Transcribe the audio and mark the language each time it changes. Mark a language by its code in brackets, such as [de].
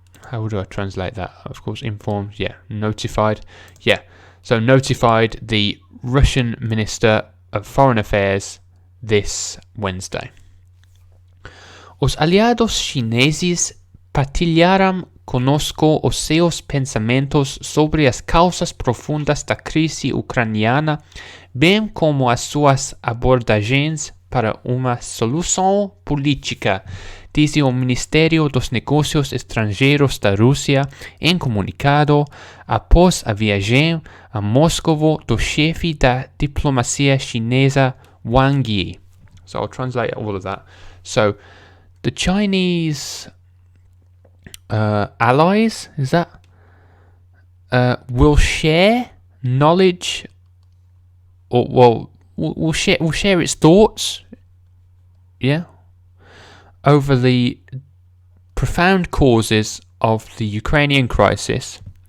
[en] How do I translate that? Of course, informed. Yeah, notified. Yeah, so notified the Russian Minister of Foreign Affairs this Wednesday. [pt] Os aliados chineses partilharam conosco os seus pensamentos sobre as causas profundas da crise ucraniana, bem como as suas abordagens para uma solução política, disse o Ministério dos Negócios Estrangeiros da Rússia em comunicado após a viagem a Moscou do chefe da diplomacia chinesa Wang Yi. [en] So I'll translate all of that. So the Chinese allies, is that, will share knowledge, or will share its thoughts, yeah, over the profound causes of the Ukrainian crisis.